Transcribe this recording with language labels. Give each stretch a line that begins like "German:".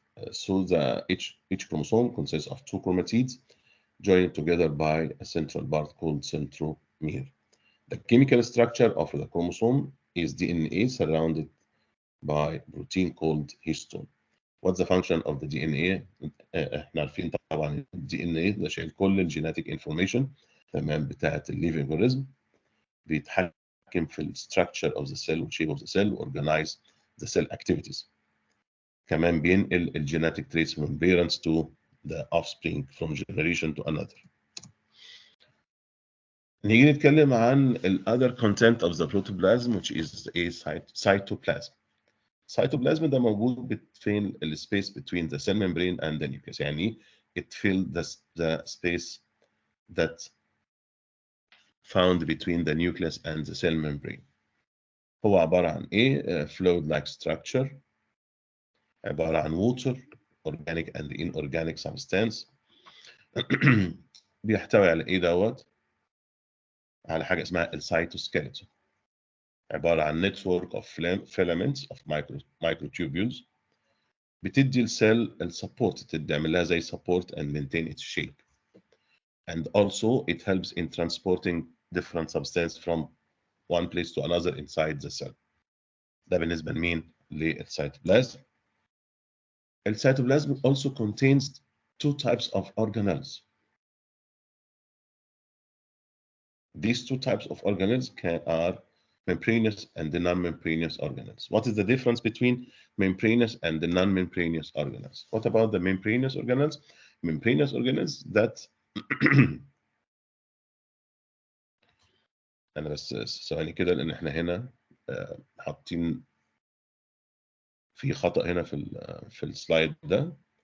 English: So each chromosome consists of two chromatids joined together by a central part called centromere. The chemical structure of the chromosome is DNA surrounded by protein called histone. What's the function of the DNA?
Arabic: احنا عارفين طبعا ال DNA ده شايل كل الجيناتيك انفورميشن تمام بتاعت الليفنج اورجانيزم، بيتحكم في الستراكشر
English: of the cell
Arabic: والشيب
English: of the cell organize the cell activities.
Arabic: كمان بينقل الجيناتيك
English: traits from parents to the offspring from generation to another.
Arabic: نيجي نتكلم عن ال
English: other content of the protoplasm which is a cytoplasm. cytoplasm
Arabic: ده موجود فين ال
English: space between the cell membrane and the nucleus.
Arabic: يعني
English: it fills the space that found between the nucleus and the cell membrane.
Arabic: هو عبارة عن ايه؟
English: fluid like structure،
Arabic: عبارة عن
English: water organic and inorganic substance.
Arabic: بيحتوي على ايه دوت؟ على حاجة اسمها السيتوسكيلتون، عبارة عن
English: network of filaments of microtubules
Arabic: بتدي السيل السبورت، تعمل لها زي
English: support and maintain its shape. And also it helps in transporting different substances from one place to another inside the cell.
Arabic: ده بالنسبة لمين؟ للسيتوبلازم.
English: السيتوبلازم also contains two types of organelles. These two types of organelles are membranous and the non-membranous organelles. What is the difference between membranous and the non-membranous organelles? What about the membranous organelles? Membranous organelles that
Arabic: أنا بس ثواني كده لأن إحنا هنا حاطين في خطأ هنا في السلايد ده.